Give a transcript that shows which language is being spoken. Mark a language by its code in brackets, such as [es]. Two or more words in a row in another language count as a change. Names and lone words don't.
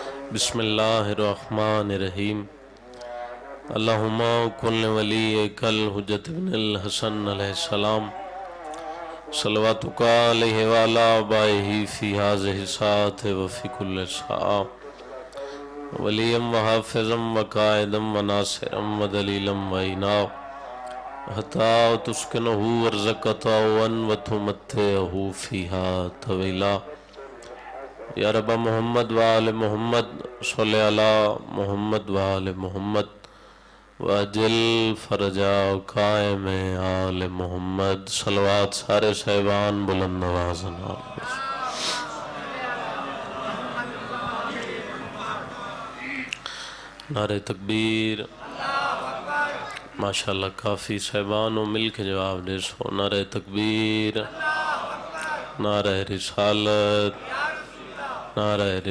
[ar] بسم اللہ الرحمن الرحیم اللہم کن ولیک الحجت بن الحسن علیہ السلام صلواتک علیہ وعلا آبائہ فی ہذہ الساعۃ وفی کل ساعۃ ولیم وحافظم وقائدم وناصرم ودلیلم وعینا حتی تسکنہ ورزقتا وتمتعہ فیہا طویلا یا رب محمد وآل محمد صلی علی محمد وآل محمد واجل فرجا قائم آل محمد [ur] صلوات سارے صاحبان بلند نوازنا [pa] نعرہ تکبیر ماشاءاللہ کافی صاحبانوں مل کے جواب دے سو نعرہ تکبیر نعرہ رسالت نعرہ